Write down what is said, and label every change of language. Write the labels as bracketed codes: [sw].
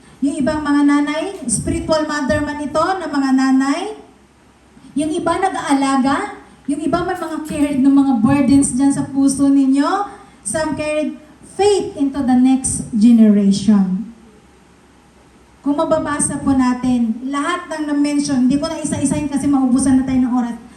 [tl] Yung ibang mga nanay, spiritual mother man ito, na mga nanay. Yung iba nag-aalaga. Yung iba may mga carried ng mga burdens dyan sa puso ninyo. [en] Some carried faith into the next generation. [tl] Kung mababasa po natin, lahat ng na-mention, hindi ko na isa-isahin kasi maubusan na tayo ng oras.